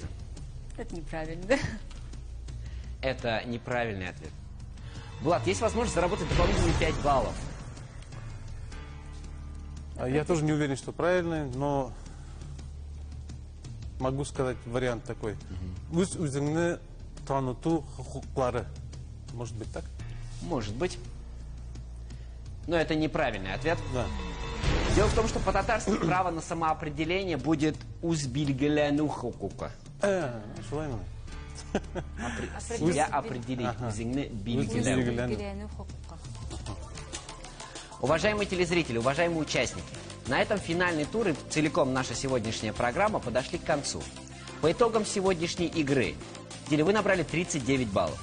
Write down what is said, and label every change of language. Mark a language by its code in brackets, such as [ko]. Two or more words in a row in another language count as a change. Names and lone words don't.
[ru] Это неправильно, да? Это неправильный ответ. Влад, есть возможность заработать дополнительные 5 баллов. я тоже не уверен, что правильный, но могу сказать вариант такой. [tt] Үз үзіңні таныту хукуклары. [ru] Может быть так? Может быть. Но это неправильный ответ. Да. Дело в том, что по-татарски право на самоопределение будет [tt] «узбильгеляну хукука». Шулай ма? [ru] Себя определить. [tt] Үзіңні билгелеу. Билгелеу. [ru] Уважаемые телезрители, уважаемые участники, на этом финальный тур и целиком наша сегодняшняя программа подошли к концу. По итогам сегодняшней игры, Диля, вы набрали 39 баллов.